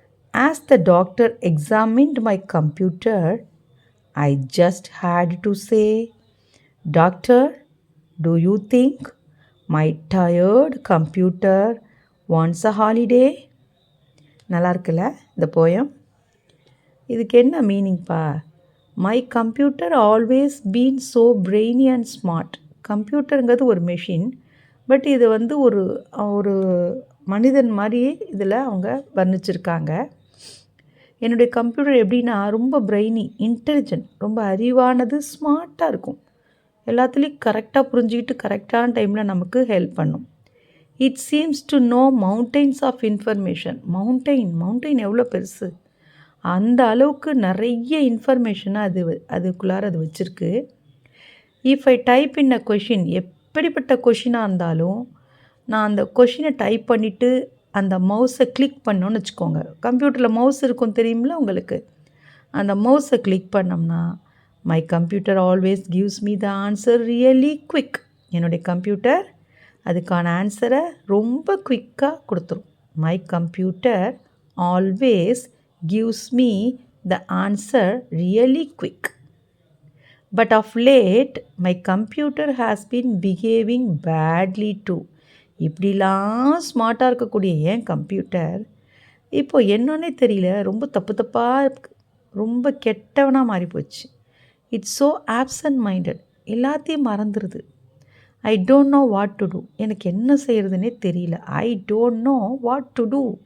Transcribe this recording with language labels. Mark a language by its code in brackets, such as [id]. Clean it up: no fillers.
[en] As the doctor examined my computer, I just had to say, "Doctor, do you think my tired computer wants a holiday?" [ta] நல்லா இருக்குல்ல இந்த poem? இதுக்கு என்ன மீனிங்ப்பா? [en] My computer always been so brainy and smart. [ta] கம்ப்யூட்டருங்கிறது ஒரு machine, but இது ஒரு ஒரு மனிதன் மாதிரியே இதில் அவங்க வர்ணிச்சிருக்காங்க. என்னுடைய கம்ப்யூட்டர் எப்படின்னா ரொம்ப பிரெய்னி, இன்டெலிஜென்ட், ரொம்ப அறிவானது, ஸ்மார்ட்டாக இருக்கும். எல்லாத்துலேயும் கரெக்டாக புரிஞ்சுக்கிட்டு கரெக்டான டைமில் நமக்கு ஹெல்ப் பண்ணும். [en] It seems to know mountains of information. [ta] Mountain எவ்வளோ பெருசு, அந்த அளவுக்கு நிறைய இன்ஃபர்மேஷனை அதுக்குள்ளார அது வச்சுருக்கு. [en] if I type in a question, [ta] எப்படிப்பட்ட கொஷினாக இருந்தாலும் நான் அந்த கொஷினை டைப் பண்ணிவிட்டு அந்த மவுஸை கிளிக் பண்ணோன்னு வச்சுக்கோங்க. கம்ப்யூட்டரில் மவுஸ் இருக்கும் தெரியுமில்ல உங்களுக்கு? அந்த மவுஸை கிளிக் பண்ணோம்னா [en] My computer always gives me the answer really quick. [ta] என்னுடைய கம்ப்யூட்டர் அதுக்கான ஆன்சரை ரொம்ப குவிக்காக கொடுத்துரும். [en] My computer always gives me the answer really quick. But of late, my computer has been behaving badly too. [ta] இப்படிலாம் ஸ்மார்ட்டாக இருக்கக்கூடிய என் கம்ப்யூட்டர் இப்போ என்னன்னே தெரியல, ரொம்ப தப்பாக ரொம்ப கெட்டவனாக மாறி போச்சு. [en] It's so absent minded. [ta] எல்லாத்தையும் மறந்துடுது. [en] I don't know what to do. [ta] எனக்கு என்ன செய்கிறதுனே தெரியல. [en] I don't know what to do.